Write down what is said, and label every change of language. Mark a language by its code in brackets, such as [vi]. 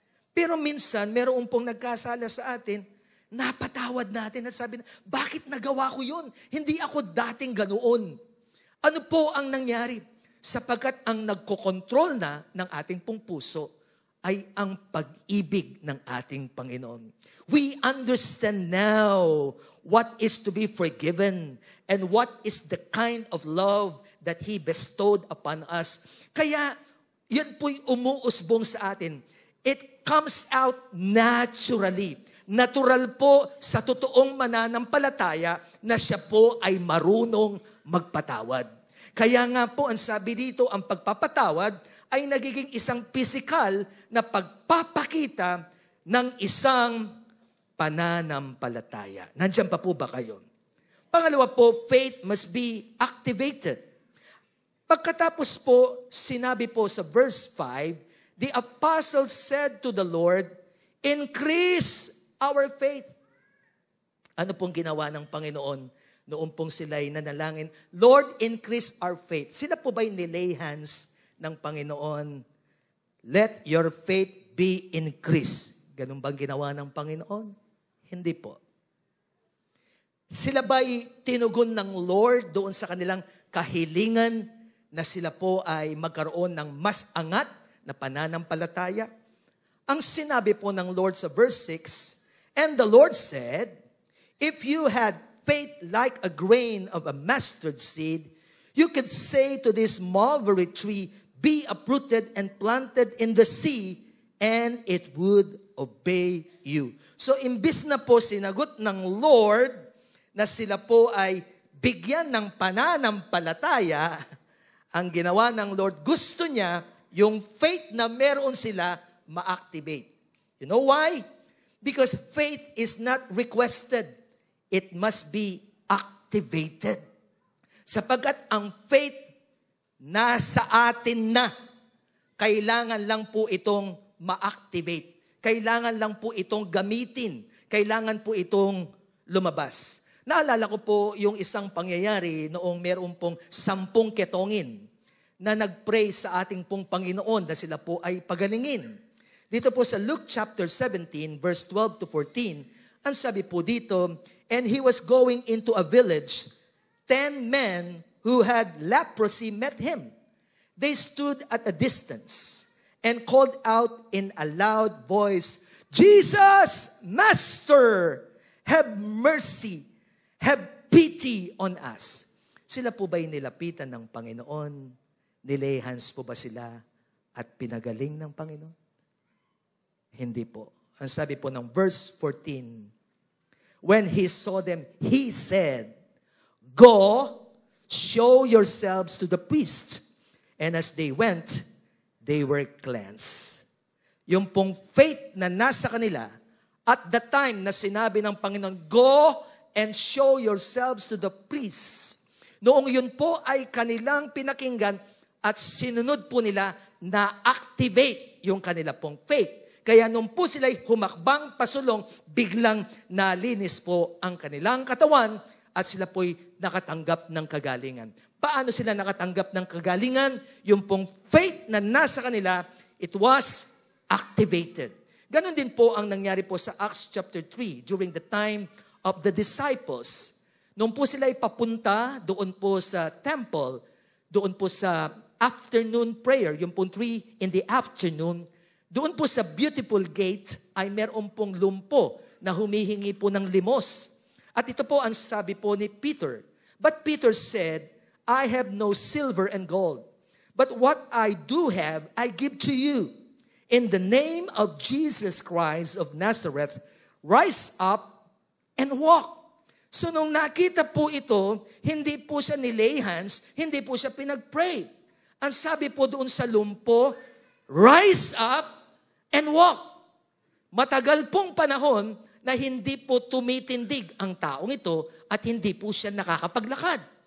[tl] Pero minsan, meron pong nagkasala sa atin, napatawad natin at sabi na, bakit nagawa ko yun? Hindi ako dating ganoon. Ano po ang nangyari? Sapagkat ang nagkokontrol na ng ating pong puso ay ang pag-ibig ng ating Panginoon. [en] We understand now what is to be forgiven and what is the kind of love that He bestowed upon us. [tl] Kaya, yan po'y umuusbong sa atin. [en] It comes out naturally. [tl] Natural po sa totoong mananampalataya na siya po ay marunong magpatawad. Kaya nga po, ang sabi dito, ang pagpapatawad ay nagiging isang physical na pagpapakita ng isang pananampalataya. Nandiyan pa po ba kayo? Pangalawa po, [en] faith must be activated. [tl] Pagkatapos po, sinabi po sa [en] verse 5, the apostle said to the Lord, increase our faith. [tl] Ano pong ginawa ng Panginoon noong pong sila'y nanalangin? [en] Lord, increase our faith. [tl] Sila po ba'y nilay hands ng Panginoon? [en] Let your faith be increased. [tl] Ganun bang ginawa ng Panginoon? Hindi po. Sila ba'y tinugon ng Lord doon sa kanilang kahilingan na sila po ay magkaroon ng mas angat na pananampalataya? Ang sinabi po ng Lord sa verse 6, [en] and the Lord said, if you had faith like a grain of a mustard seed, you could say to this mulberry tree, be uprooted and planted in the sea, and it would obey you. [tl] So, imbis na po sinagot ng Lord na sila po ay bigyan ng pananampalataya, ang ginawa ng Lord, gusto niya yung faith na meron sila ma-activate. [en] You know why? Because faith is not requested. It must be activated. [tl] Sapagkat ang faith nasa atin na, kailangan lang po itong ma-activate. Kailangan lang po itong gamitin. Kailangan po itong lumabas. Naalala ko po yung isang pangyayari noong meron pong 10 ketongin na nag-pray sa ating pong Panginoon na sila po ay pagalingin. Dito po sa [en] Luke chapter 17, verse 12 to 14, [tl] ang sabi po dito, [en] and he was going into a village, 10 men who had leprosy met him. They stood at a distance and called out in a loud voice, Jesus, Master, have mercy, have pity on us. [tl] Sila po ba'y nilapitan ng Panginoon? Nilay hands po ba sila at pinagaling ng Panginoon? Hindi po. Ang sabi po ng verse 14, [en] when he saw them, he said, go, show yourselves to the priest. And as they went, they were cleansed. [tl] Yung pong faith na nasa kanila, [en] at the time [tl] na sinabi ng Panginoon, [en] go and show yourselves to the priests. [tl] Noong yun po ay kanilang pinakinggan at sinunod po nila na activate yung kanila pong faith. Kaya nung po sila'y humakbang pasulong, biglang nalinis po ang kanilang katawan at sila po'y nakatanggap ng kagalingan. Paano sila nakatanggap ng kagalingan? Yung pong faith na nasa kanila, [en] it was activated. [tl] Ganon din po ang nangyari po sa [en] Acts chapter 3 during the time of the disciples. [tl] Nung po sila'y papunta doon po sa temple, doon po sa afternoon prayer, yung pong 3 in the afternoon, doon po sa beautiful gate ay meron pong lumpo na humihingi po ng limos. At ito po ang sabi po ni Peter. [en] But Peter said, I have no silver and gold, but what I do have, I give to you. In the name of Jesus Christ of Nazareth, rise up and walk. [tl] So nung nakita po ito, hindi po siya nilay hands, hindi po siya pinag-pray. Ang sabi po doon sa lumpo, [en] rise up and walk. [tl] Matagal pong panahon na hindi po tumitindig ang taong ito at hindi po siya nakakapaglakad.